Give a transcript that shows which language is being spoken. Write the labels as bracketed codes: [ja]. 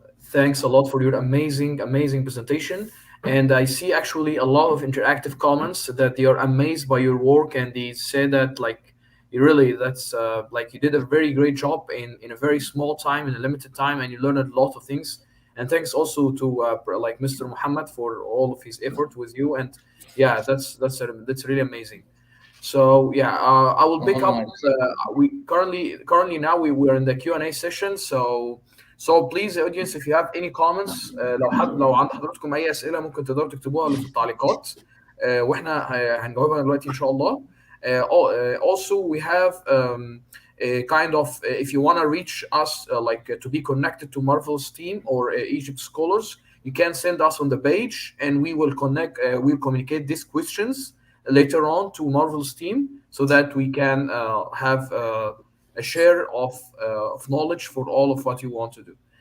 [en] Thanks a lot for your amazing presentation. And I see actually a lot of interactive comments that they are amazed by your work, and they say that like you really that's like you did a very great job in a very small time, in a limited time, and you learned a lot of things. And thanks also to like Mr. Muhammad for all of his effort with you. And yeah, that's really amazing. So yeah, I will pick up. We currently now we're in the Q&A session. So please audience, if you have any comments, [ar] لو عند حضراتكم اي اسئله ممكن تقدروا تكتبوها في التعليقات واحنا هنجاوبها دلوقتي ان شاء الله. [en] Also we have a kind of if you want to reach us to be connected to Marvel's team or Egypt Scholars, you can send us on the page and we will we'll communicate these questions later on to Marvel's team so that we can have a share of knowledge for all of what you want to do.